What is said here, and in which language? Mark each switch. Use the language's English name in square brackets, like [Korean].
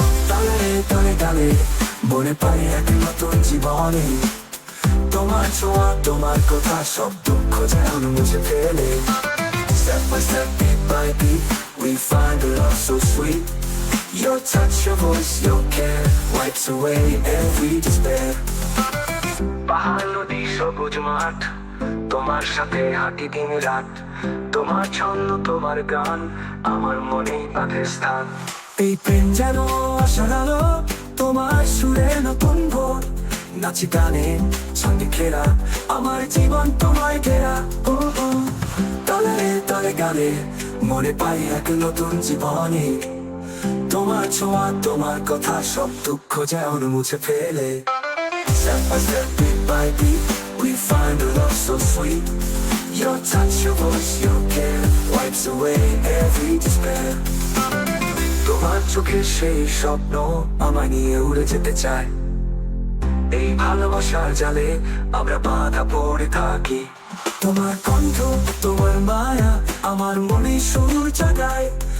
[Bangla] তালে তালে তালে মনে পাই এক নতুন জীবনে। তোমার ছোঁয়া তোমার কথা সব দুঃখ যেন মুছে ফেলে। [English] Step by step, beat by beat, we find a love so sweet. Your touch, your voice, your care wipes away every despair. [Bangla] পাহাড় নদী সবুজ মাঠ, তোমার সাথে হাঁটি দিন রাত। তোমার ছন্দ তোমার গান আমার মনে বাঁধে স্থান। এই প্রেম যেন আশার আলো, তোমার সুরে নতুন ভোর। নাচি গানে ছন্দে ঘেরা আমার জীবন তোমায় ঘেরা। ও ও তালে তালে গানে মনে পাই এক নতুন জীবনে। তোমার ছোঁয়া তোমার কথা সব দুঃখ যেন মুছে ফেলে। [English] Step by step, beat by beat, we find a love so sweet. Your touch, your voice, your care wipes wipes away every despair. [Bangla] তোমার চোখে সেই স্বপ্ন আমায় নিয়ে উড়ে যেতে চায়। এই ভালোবাসার জালে আমরা বাঁধা পড়ে থাকি। তোমার কণ্ঠ, তোমার মায়া আমার মনে সুর জাগায়।